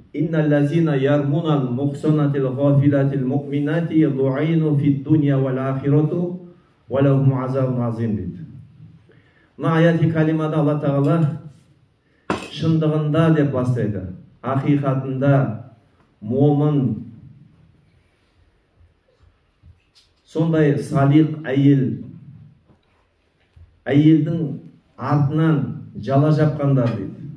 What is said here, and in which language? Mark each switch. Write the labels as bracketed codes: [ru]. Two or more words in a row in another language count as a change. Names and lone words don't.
[ar] إن الذين يرمون المحصنات الغافلات المؤمنات لعنوا في الدنيا والآخرة ولهم عذاب عظيم дейді. [kk] Мына аяти калимада Алла Тағала шындығында деп бастайды. Ақиқатында момын, сондай салиқ әйелдің артынан жала жапқандар дейді.